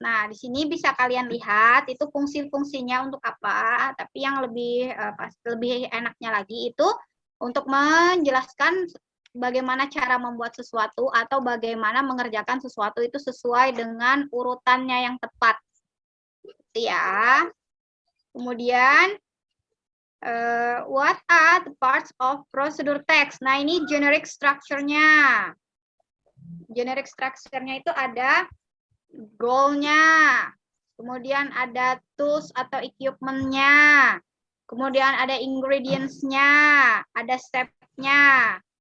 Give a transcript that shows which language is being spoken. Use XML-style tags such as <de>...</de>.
<id>Nah, di sini bisa kalian lihat itu fungsi-fungsinya untuk apa. Tapi yang lebih enaknya lagi itu untuk menjelaskan bagaimana cara membuat sesuatu atau bagaimana mengerjakan sesuatu itu sesuai dengan urutannya yang tepat. Ya. Kemudian</id> <en>what are the parts of procedure text?</en> <id>Nah, ini generic structure-nya. Generic structure-nya itu ada goal-nya, kemudian ada tools atau equipment-nya, kemudian ada ingredients-nya, ada step-nya.</id>